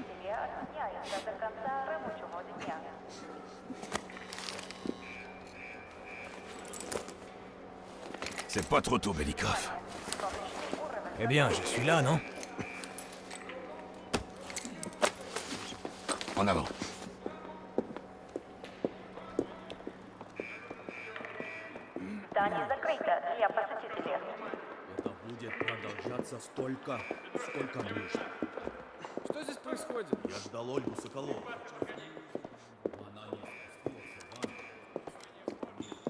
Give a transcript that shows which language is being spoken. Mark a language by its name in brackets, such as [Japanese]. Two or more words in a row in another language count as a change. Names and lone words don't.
[French] C'est pas trop tôt, Belikov. Eh bien, je suis là, non? En avant. [Russian] Здание закрыто для посетителей. Это будет продолжаться столько, сколько нужно. Что здесь происходит? Я ждал Ольгу Соколову. Она не спустилась в ванну.